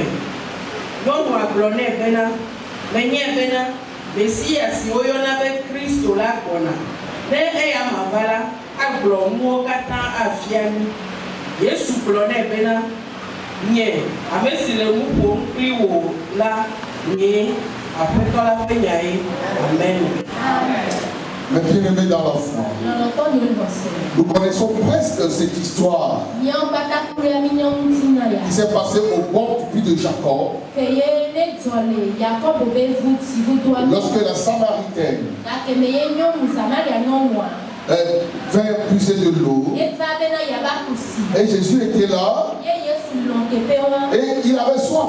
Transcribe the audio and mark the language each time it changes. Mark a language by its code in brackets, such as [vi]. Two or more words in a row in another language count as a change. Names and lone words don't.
[ee] Nyɔnua gblɔ nɛ bena menye bena Mesia si woyɔna be Kristo la gbɔna ne eya mava la agblɔ nuwo katã afia mi. Yesu gblɔ nɛ bena nye ame si le nu ƒom kpli wo la nye Amen. [fr] Mes bien-aimés dans la foi, nous connaissons presque cette histoire qui s'est passée au bord du puits de Jacob, lorsque la Samaritaine vint puiser de l'eau, et Jésus était là, et il avait soif.